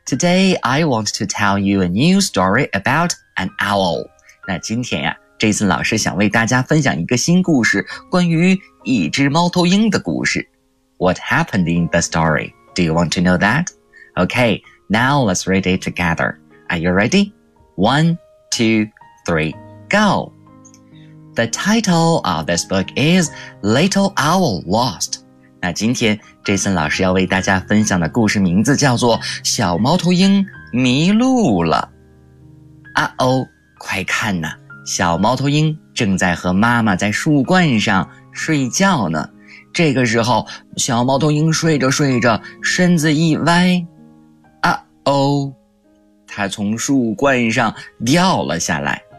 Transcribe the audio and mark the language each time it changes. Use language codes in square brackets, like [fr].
[en] Today, I want to tell you a new story about an owl. [zh] 那今天呀、啊、,Jason 老师想为大家分享一个新故事关于一只猫头鹰的故事。 [en] What happened in the story? Do you want to know that? Okay, now let's read it together. Are you ready? 1, 2, 3, go! The title of this book is Little Owl Lost. [zh] 那今天 Jason 老师要为大家分享的故事名字叫做小猫头鹰迷路了。啊哦，快看呐，小猫头鹰正在和妈妈在树冠上睡觉呢。这个时候，小猫头鹰睡着睡着，身子一歪，啊哦，它从树冠上掉了下来。